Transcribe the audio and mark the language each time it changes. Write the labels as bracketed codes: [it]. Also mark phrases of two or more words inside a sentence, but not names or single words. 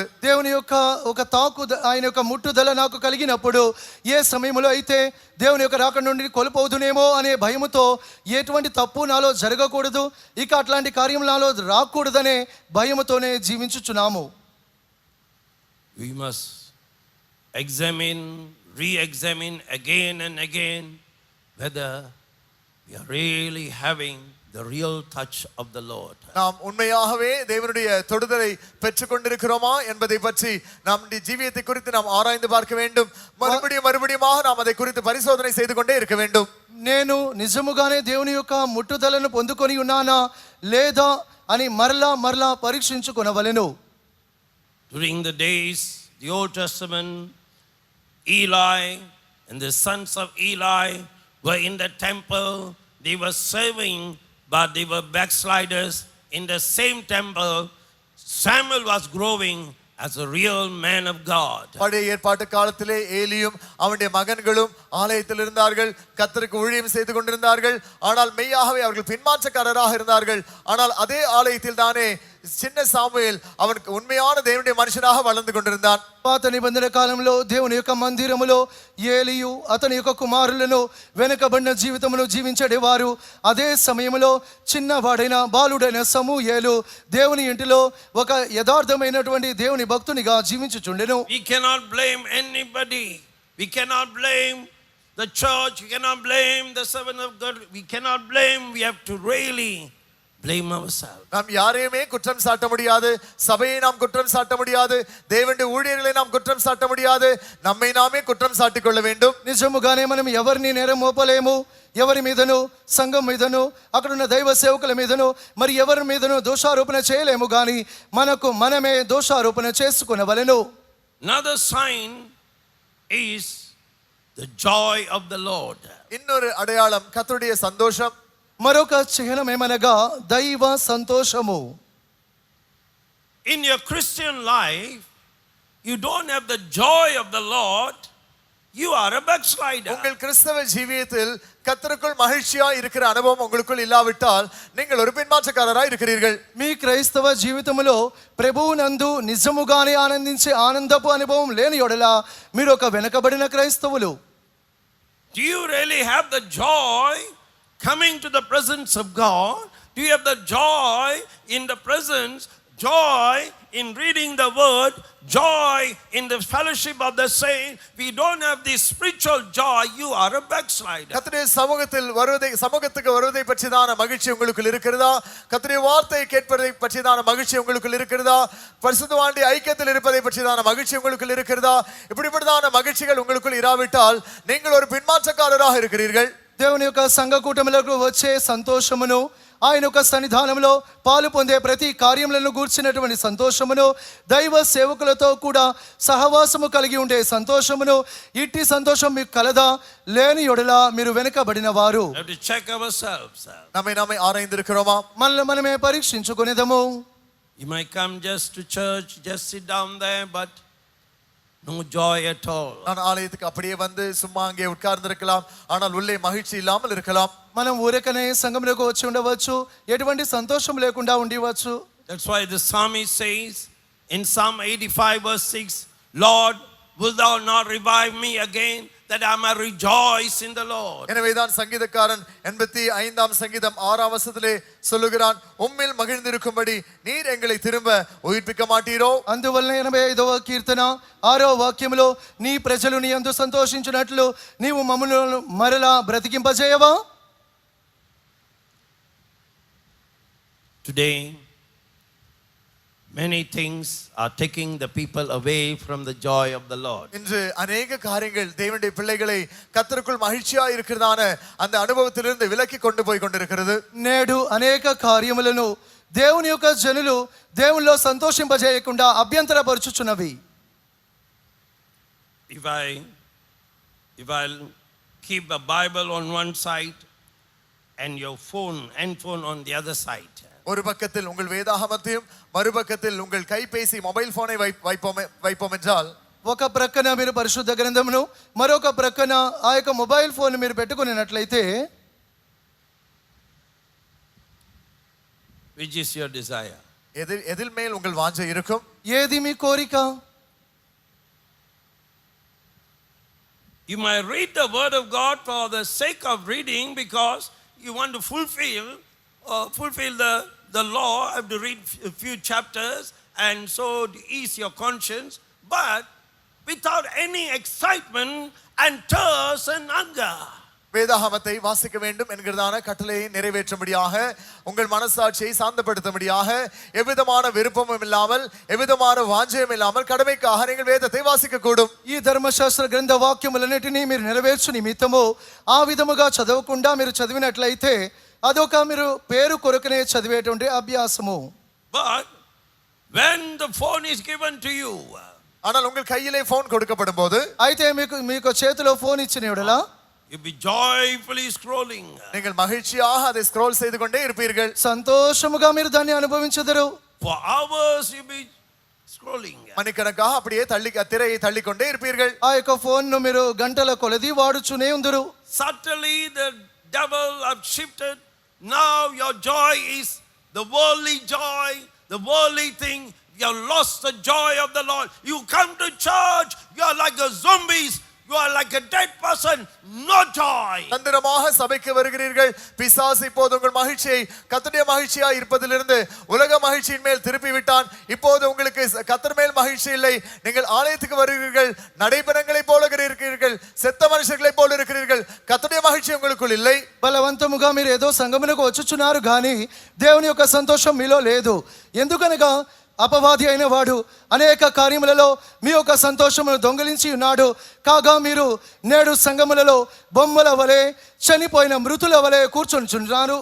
[te] దేవుని యొక్క ఒక ఆయన యొక్క ముట్టుదల నాకు కలిగినప్పుడు ఏ సమయంలో అయితే దేవుని యొక్క రాక నుండి కొలుపవుదునేమో అనే భయముతో ఎటువంటి తప్పు నాలో జరగకూడదు, ఇక అట్లాంటి కార్యం నాలో రాకూడదనే భయముతోనే జీవించుచున్నాము. [en] We must examine, re-examine again and again whether we are really having the real touch of the Lord. [ta] நாம் உண்மையாகவே தேவனுடைய தொடுதலை பெற்றுக் கொண்டிருக்கிறோமா என்பதை பற்றி நம்முடைய ஜீவியத்தை குறித்து நாம் ஆராய்ந்து பார்க்க வேண்டும். மறுபடியுமாக நாம் அதை குறித்து பரிசோதனை செய்து கொண்டே இருக்க வேண்டும். [te] నేను నిజముగానే దేవుని యొక్క ముట్టుదలను పొందుకొని ఉన్నానా లేదా అని మరలా పరీక్షించుకొనవలెను. [en] During the days, the Old Testament, Eli and the sons of Eli were in the temple. They were serving, but they were backsliders. In the same temple, Samuel was growing as a real man of God. [ta] பழைய ஏற்பாட்டு காலத்திலே ஏலியும் அவனுடைய மகன்களும் ஆலயத்தில் இருந்தார்கள், கர்த்தருக்கு ஊழியம் செய்து கொண்டிருந்தார்கள். ஆனால் மெய்யாகவே அவர்கள் பின்மாற்றக்காரராக இருந்தார்கள். ஆனால் அதே ஆலயத்தில் தானே చిన్న సాముయేల్ அவனுக்கு உண்மையான தேவனுடைய மனுஷனாக வளர்ந்து கொண்டிருந்தான். [te] పాత నిబంధన కాలంలో దేవుని యొక్క మందిరములో ఏలియు అతని యొక్క కుమారులను వెనుకబడిన జీవితమును జీవించేవారు. అదే సమయంలో చిన్నవాడైన బాలుడైన సమూయేలు దేవుని ఇంటిలో ఒక యథార్థమైనటువంటి దేవుని భక్తునిగా జీవించుచుండెను. [en] We cannot blame anybody. We cannot blame the church. We cannot blame the servant of God. We cannot blame. We have to really blame ourselves. [ta] நாம் யாரையுமே குற்றம் சாட்ட முடியாது, சபையை நாம் குற்றம் சாட்ட முடியாது, தேவனுடைய ஊழியர்களை நாம் குற்றம் சாட்ட முடியாது, நம்மை நாமே குற்றம் சாட்டிக் கொள்ள வேண்டும். [te] నిజముగానే మనం ఎవరిని నేరం మోపలేము, ఎవరి మీదను సంఘం మీదను అక్కడున్న దైవ సేవకుల మీదను మరి ఎవరి మీదను దోషారోపణ చేయలేము, కానీ మనకు మనమే దోషారోపణ చేసుకొనవలెను. [en] Another sign is the joy of the Lord. [ta] இன்னொரு அடையாளம் கர்த்தருடைய சந்தோஷம். [te] మరొక చిహ్నం ఏమనగా దైవ సంతోషము. [en] In your Christian life, you don't have the joy of the Lord, you are a backslider. [ta] உங்கள் கிறிஸ்தவ ஜீவியத்தில் கர்த்தருக்குள் மகிழ்ச்சியா இருக்கிற அனுபவம் உங்களுக்குள் இல்லாவிட்டால் நீங்கள் ஒரு பின்மாற்றக்காரராய் இருக்கிறீர்கள். [te] మీ క్రైస్తవ జీవితంలో ప్రభువునందు నిజముగానే ఆనందించే ఆనందపు అనుభవం లేని యెడల మీరు ఒక వెనకబడిన క్రైస్తవులు. [en] Do you really have the joy coming to the presence of God? Do you have the joy in the presence, joy in reading the word, joy in the fellowship of the saints? We don't have this spiritual joy, you are a backslider. [ta] கர்த்தருடைய சமூகத்துக்கு வருவதை பற்றிதான மகிழ்ச்சி உங்களுக்குள் இருக்கிறதா? கர்த்தருடைய வார்த்தையை கேட்பதை பற்றிதான மகிழ்ச்சி உங்களுக்குள் இருக்கிறதா? பரிசுத்தவானுடைய ஐக்கியத்தில் இருப்பதை பற்றிதான மகிழ்ச்சி உங்களுக்குள் இருக்கிறதா? இப்படிப்பட்டதான மகிழ்ச்சிகள் உங்களுக்குள் இராவிட்டால் நீங்கள் ஒரு பின்மாற்றக்காரராக இருக்கிறீர்கள். [te] దేవుని యొక్క సంఘ కూటములకు వచ్చే సంతోషమును, ఆయన యొక్క సన్నిధానంలో పాలు పొందే ప్రతి కార్యములను గూర్చినటువంటి సంతోషమును, దైవ సేవకులతో కూడా సహవాసము కలిగి ఉండే సంతోషమును, ఇట్టి సంతోషం మీకు కలదా? లేని యెడల మీరు వెనుకబడిన వారు. [en] We have to check ourselves. [ta] நம்மை ஆராய்ந்திருக்கிறோமா? [te] మనమే పరీక్షించుకొనేదము. [en] You might come just to church, just sit down there, but no joy at all. [ta] நான் ஆலயத்துக்கு அப்படியே வந்து சும்மா அங்கே உட்கார்ந்திருக்கலாம், ஆனால் உள்ளே மகிழ்ச்சி இல்லாமல் இருக்கலாம். [te] మనం ఊరకనే సంఘంలోకి వచ్చి ఉండవచ్చు, ఎటువంటి సంతోషం లేకుండా ఉండవచ్చు. [en] That's why the psalmist says in Psalm 85 verse 6, Lord, will thou not revive me again, that I may rejoice in the Lord. [ta] எனவேதான் சங்கீதக்காரன் 85ஆம் சங்கீதம் 6ஆம் வசனத்திலே சொல்லுகிறான், உம்மில் மகிழ்ந்திருக்கும்படி நீர் எங்களை திரும்ப உயிர்ப்பிக்க மாட்டீரோ? [te] అందువలన 85వ కీర్తన 6వ వాక్యములో నీ ప్రజలు నీ యందు సంతోషించునట్లు నీవు మమ్ములను మరలా బ్రతికింపజేయవా? [en] Today many things are taking the people away from the joy of the Lord. [ta] இன்று अनेक காரியங்கள் தேவனுடைய பிள்ளைகளை கர்த்தருக்குள் மகிழ்ச்சியா இருக்கிறதான அந்த அனுபவத்திலிருந்து விலக்கி கொண்டு போய் கொண்டிருக்கிறது. [te] నేడు అనేక కార్యములను దేవుని యొక్క జనులు దేవునిలో సంతోషింపజేయకుండా అభ్యంతరపరుచుచున్నవి. [en] If I'll keep a Bible on one side and your handphone on the other side. [ta] ஒரு பக்கத்தில் உங்கள் வேதாகமத்தையும் மறுபக்கத்தில் உங்கள் கைபேசி [en] mobile phone [ta] வைப்போம் என்றால் [te] ఒక ప్రక్కన మీరు పరిశుద్ధ గ్రంథమును మరొక ప్రక్కన ఆ యొక్క [en] mobile phone [te] మీరు పెట్టుకున్నట్లయితే [en] Which is your desire? [ta] எதில் மேல் உங்கள் வாஞ்சை இருக்கும்? [te] ఏది మీ కోరిక? [en] You might read the word of God for the sake of reading, because you want to fulfill the law. I have to read a few chapters, and so to ease your conscience, but without any excitement and thirst and hunger. [ta] வேதாகமத்தை வாசிக்க வேண்டும் என்கிறதான கட்டளையை நிறைவேற்றும்படியாக உங்கள் மனசாட்சியை சாந்தப்படுத்தும்படியாக எவ்விதமான விருப்பமும் இல்லாமல் எவ்விதமான வாஞ்சையும் இல்லாமல் கடமைக்காக நீங்கள் வேதத்தை வாசிக்க கூடும். [te] ఈ ధర్మశాస్త్ర గ్రంథ వాక్యములన్నిటినీ మీరు నెరవేర్చు నిమిత్తము ఆ విధముగా చదవకుండా మీరు చదివినట్లయితే అదొక మీరు పేరు కొరకునే చదివేటువంటి అభ్యాసము. [en] But when the phone is given to you, [ta] ஆனால் உங்கள் கையிலே போன் கொடுக்கப்படும் போது [te] అయితే మీకు చేతిలో ఫోన్ ఇచ్చిన యెడల [en] you'll be joyfully scrolling. [ta] நீங்கள் மகிழ்ச்சியாக அதை ஸ்க்ரோல் செய்து கொண்டே இருப்பீர்கள். [te] సంతోషముగా మీరు దాన్ని అనుభవించెదరు. [en] For hours you'll be scrolling. [ta] மணிக்கணக்காக அப்படியே திரையை தள்ளிக்கொண்டே இருப்பீர்கள். [te] ఆ యొక్క ఫోన్ ను మీరు గంటల కొలది వాడుచునే ఉందరు. [en] Subtly the devil have shifted. Now your joy is the worldly joy, the worldly thing. You have lost the joy of the Lord. You come to church, you are like a zombies. You are like a dead person, no joy. [ta] தந்திரமாக சபைக்கு வருகிறீர்கள். பிசாசு இப்போது உங்கள் மகிழ்ச்சியை கர்த்தருடைய மகிழ்ச்சியாய் இருப்பதிலிருந்து உலக மகிழ்ச்சியின் மேல் திருப்பி விட்டான். இப்போது உங்களுக்கு கர்த்தர் மேல் மகிழ்ச்சி இல்லை. நீங்கள் ஆலயத்துக்கு வருகிறீர்கள், நடைபெறங்களைப் போல இருக்கிறீர்கள், செத்த மனுஷர்களைப் போல இருக்கிறீர்கள். கர்த்தருடைய மகிழ்ச்சி உங்களுக்குள் இல்லை. [te] బలవంతముగా మీరు ఏదో సంగమునకు వచ్చుచున్నారు కానీ దేవుని యొక్క సంతోషం మీలో లేదు. ఎందుకనగా అపవాది అయిన వాడు అనేక కార్యములలో మీ యొక్క సంతోషమును దొంగిలించి ఉన్నాడు. కాగా మీరు నేడు సంఘములలో బొమ్మల వలె చనిపోయిన మృతుల వలె కూర్చొనిచున్నారు.